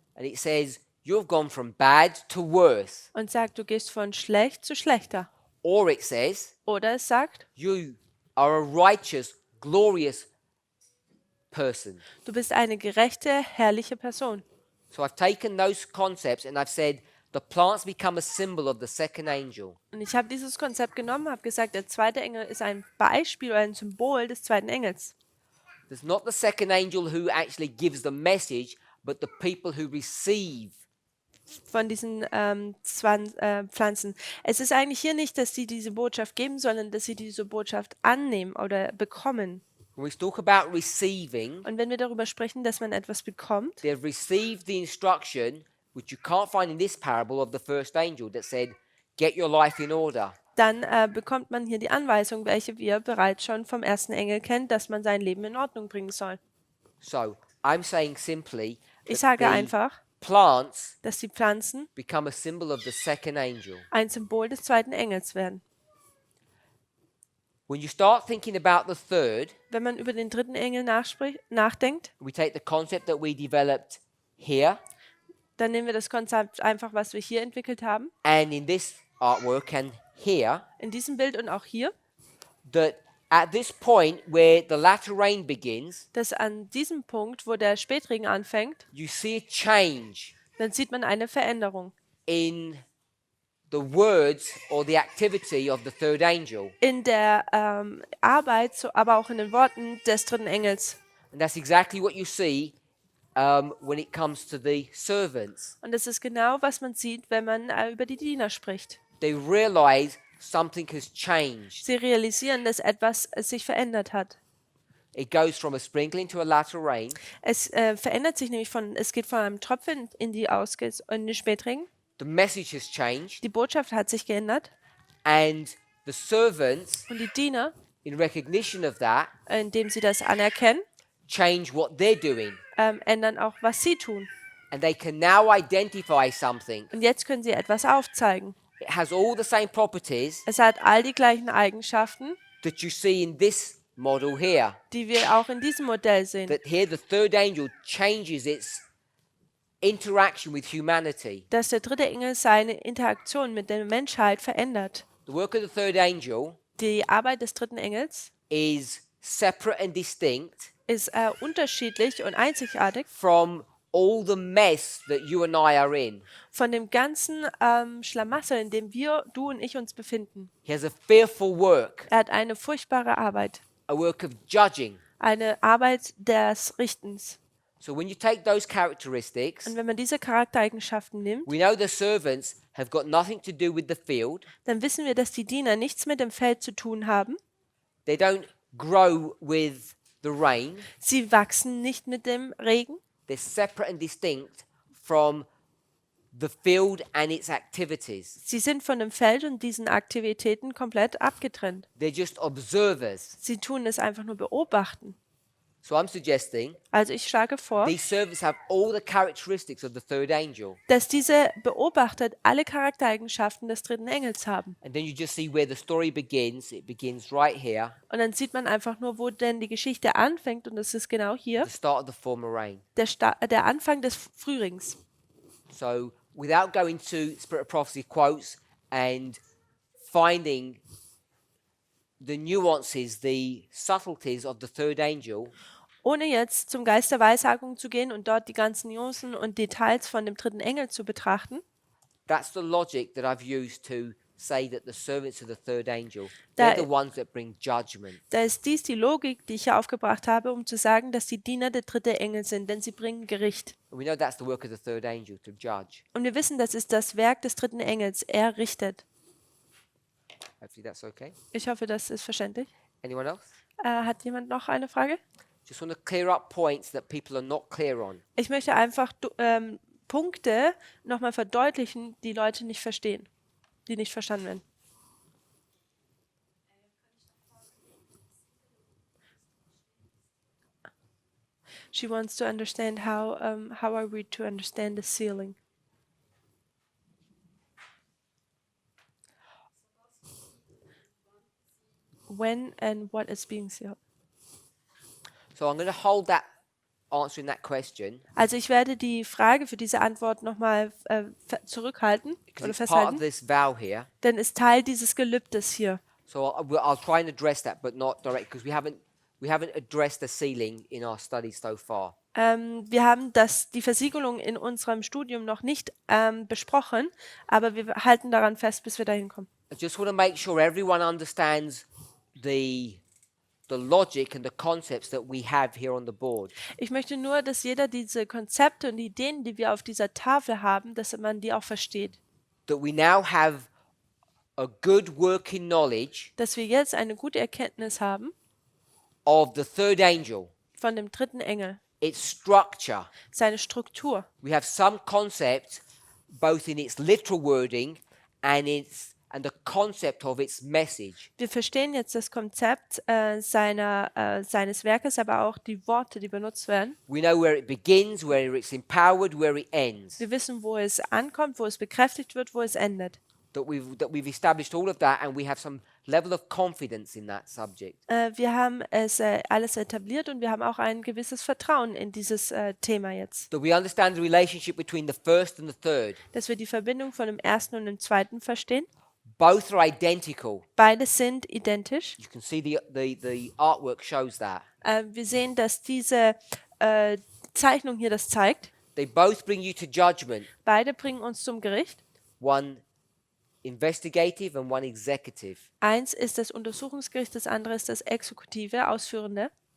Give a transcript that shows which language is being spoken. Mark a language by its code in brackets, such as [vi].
[en] and it says, you've gone from bad to worse. [de] und sagt, du gehst von schlecht zu schlechter. [en] Or it says, [de] Oder es sagt, [en] you are a righteous, glorious person. [de] du bist eine gerechte, herrliche Person. [en] So I've taken those concepts and I've said the plants become a symbol of the second angel. [de] Und ich habe dieses Konzept genommen, habe gesagt, der zweite Engel ist ein Beispiel oder ein Symbol des zweiten Engels. [en] There's not the second angel who actually gives the message, but the people who receive. [de] Von diesen Pflanzen. Es ist eigentlich hier nicht, dass sie diese Botschaft geben, sondern dass sie diese Botschaft annehmen oder bekommen. [en] When we talk about receiving, [de] Und wenn wir darüber sprechen, dass man etwas bekommt, [en] they've received the instruction, which you can't find in this parable, of the first angel that said, get your life in order. [de] dann bekommt man hier die Anweisung, welche wir bereits schon vom ersten Engel kennen, dass man sein Leben in Ordnung bringen soll. [en] So I'm saying simply [de] Ich [en] that [de] sage einfach, [en] plants [de] dass die Pflanzen [en] become a symbol of the second angel. [de] ein Symbol des zweiten Engels werden. [en] When you start thinking about the third, [de] Wenn man über den dritten Engel nachdenkt, [en] we take the concept that we developed here [de] dann nehmen wir das Konzept einfach, was wir hier entwickelt haben, [en] and in this artwork and here, [de] in diesem Bild und auch hier, [en] that at this point where the latter rain begins, [de] dass an diesem Punkt, wo der Spätregen anfängt, [en] you see a change [de] dann sieht man eine Veränderung [en] in the words or the activity of the third angel. [de] in der Arbeit, aber auch in den Worten des dritten Engels. [en] And that's exactly what you see when it comes to the servants. [de] Und das ist genau, was man sieht, wenn man über die Diener spricht. [en] They realize something has changed. [de] Sie realisieren, dass etwas sich verändert hat. [en] It goes from a sprinkling to a latter rain. [de] Es verändert sich nämlich es geht von einem Tropfen in den Spätregen. [en] The message has changed. [de] Die Botschaft hat sich geändert. [en] And the servants, [de] Und die Diener, [en] in recognition of that, [de] indem sie das anerkennen, [en] change what they're doing. [de] ändern auch, was sie tun. [en] And they can now identify something. [de] Und jetzt können sie etwas aufzeigen. [en] It has all the same properties [de] Es hat all die gleichen Eigenschaften, [en] that you see in this model here. [de] die wir auch in diesem Modell sehen. [en] That here the third angel changes its interaction with humanity. [de] Dass der dritte Engel seine Interaktion mit der Menschheit verändert. [en] The work of the third angel [de] Die Arbeit des dritten Engels [en] is separate and distinct [de] ist unterschiedlich und einzigartig [en] from all the mess that you and I are in. [de] von dem ganzen Schlamassel, in dem du und ich uns befinden. [en] He has a fearful work, [de] Er hat eine furchtbare Arbeit, [en] a work of judging. [de] eine Arbeit des Richtens. [en] So when you take those characteristics, [de] Und wenn man diese Charaktereigenschaften nimmt, [en] we know the servants have got nothing to do with the field. [de] dann wissen wir, dass die Diener nichts mit dem Feld zu tun haben. [en] They don't grow with the rain. [de] Sie wachsen nicht mit dem Regen. [en] They're separate and distinct from the field and its activities. [de] Sie sind von dem Feld und diesen Aktivitäten komplett abgetrennt. [en] They're just observers. [de] Sie tun es einfach nur beobachten. [en] So I'm suggesting [de] Also ich schlage vor, [en] these servants have all the characteristics of the third angel. [de] dass diese Beobachter alle Charaktereigenschaften des dritten Engels haben. [en] And then you just see where the story begins. It begins right here, [de] Und dann sieht man einfach nur, wo denn die Geschichte anfängt. Und das ist genau hier, [en] the start of the former rain. [de] der Anfang des Frühlings. [en] So without going to Spirit of Prophecy quotes and finding the nuances, the subtleties of the third angel, [de] Ohne jetzt zum Geist der Weissagung zu gehen und dort die ganzen Nuancen und Details von dem dritten Engel zu betrachten, [en] that's the logic that I've used to say that the servants of the third angel, [de] Da- [en] they're the ones that bring judgment. [de] da ist dies die Logik, die ich hier aufgebracht habe, um zu sagen, dass die Diener der dritte Engel sind, denn sie bringen Gericht. [en] And we know that's the work of the third angel, to judge. [de] Und wir wissen, das ist das Werk des dritten Engels. Er richtet. [en] Hopefully that's okay. [de] Ich hoffe, das ist verständlich. [en] Anyone else? [de] Hat jemand noch eine Frage? [en] Just want to clear up points that people are not clear on. [de] Ich möchte einfach Punkte nochmal verdeutlichen, die Leute nicht verstehen, die nicht verstanden werden. [en] She wants to understand how are we to understand the sealing. When and what is being sealed. So I'm going to hold that answering that question [de] Also ich werde die Frage für diese Antwort nochmal zurückhalten [en] because [de] oder [en] it's part of [de] festhalten, [en] this vow here. [de] denn ist Teil dieses Gelübdes hier. [en] So I'll try and address that, but not direct because we haven't addressed the sealing in our studies so far. [de] Wir haben die Versiegelung in unserem Studium noch nicht besprochen, aber wir halten daran fest, bis wir dahin kommen. [en] I just want to make sure everyone understands the logic and the concepts that we have here on the board. [de] Ich möchte nur, dass jeder diese Konzepte und Ideen, die wir auf dieser Tafel haben, dass man die auch versteht. [en] That we now have a good working knowledge [de] Dass wir jetzt eine gute Erkenntnis haben [en] of the third angel, [de] von dem dritten Engel, [en] its structure. [de] seine Struktur. [en] We have some concept, both in its literal wording and the concept of its message. [de] Wir verstehen jetzt das Konzept seines Werkes, aber auch die Worte, die benutzt werden. [en] We know where it begins, where it's empowered, where it ends. [de] Wir wissen, wo es ankommt, wo es bekräftigt wird, wo es endet. [en] That we've established all of that, and we have some level of confidence in that subject. [de] Wir haben es alles etabliert und wir haben auch ein gewisses Vertrauen in dieses Thema jetzt. [en] That we understand the relationship between the first and the third. [de] Dass wir die Verbindung von dem ersten und dem zweiten verstehen. [en] Both are identical. [de] Beide sind identisch. [en] You can see the artwork shows that. [de] Wir sehen, dass diese Zeichnung hier das zeigt. [en] They both bring you to judgment. [de] Beide bringen uns zum Gericht. [en] One investigative and one executive. [de] Eins ist das Untersuchungsgericht, das andere ist das Exekutive, Ausführende.